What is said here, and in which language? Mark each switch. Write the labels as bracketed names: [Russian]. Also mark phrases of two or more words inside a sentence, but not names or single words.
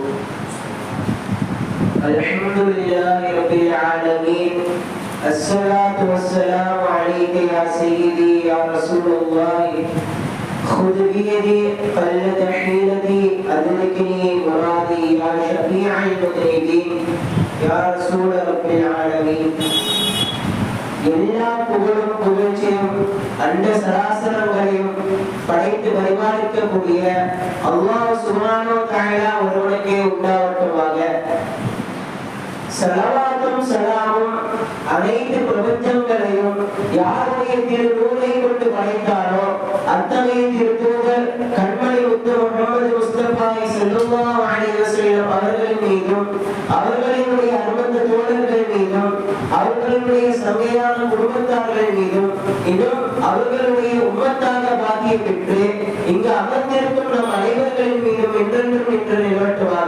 [Arabic] الحمد لله رب العالمين، الصلاة والسلام عليك يا سيدي يا رسول الله، خذ بيدي قلت حيلتي أدركني مرادي يا شفيع المذنبين يا رسول رب العالمين. [Tamil] எல்லா புகழும் புகழ்ச்சியும் அண்ட சராசரங்களையும் படைத்து பரிமாறிக்கக்கூடிய [Arabic] الله سبحانه وتعالى [Tamil] ஒருவனுக்கே உண்டாவட்டுமாக. ஸலவாத்தும் ஸலாமும் அனைத்து பிரபஞ்சங்களையும் யாருடைய திருநூலை கொண்டு படைத்தாரோ அத்தகைய திருத்தூதர் கண்மணி முத்து முஹம்மது முஸ்தபா [Arabic] صلى الله عليه وسلم [Tamil] அவர்களின் மீதும் அவர்களினுடைய அருமந்த தோழர்கள் மீதும் அவர்களுடைய சங்கையான குடும்பத்தார்கள் மீதும் இன்னும் அவர்களுடைய உம்மத்தாக பாக்கியம் பெற்று இங்கு அமர்ந்திருக்கும் நம் அனைவர்களின் மீதும் என்றென்றும் என்று நிலவட்டுவாக.